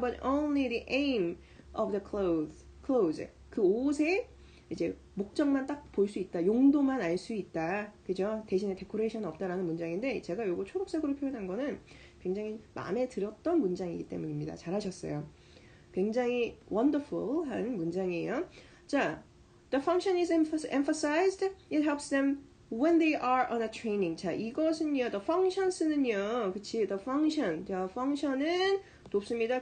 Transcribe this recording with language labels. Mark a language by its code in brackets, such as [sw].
[en] but only the aim of the clothes [ko] 그 옷의 이제 목적만 딱 볼 수 있다. 용도만 알 수 있다. 그죠? 대신에 데코레이션은 없다라는 문장인데 제가 요거 초록색으로 표현한 거는 굉장히 마음에 들었던 문장이기 때문입니다. 잘하셨어요. 굉장히 wonderful한 문장이에요. [en] 자, the function is emphasized. It helps them when they are on a training. [ko] 자, 이것은요, the functions는요, 그치, the function. 자, function은 돕습니다.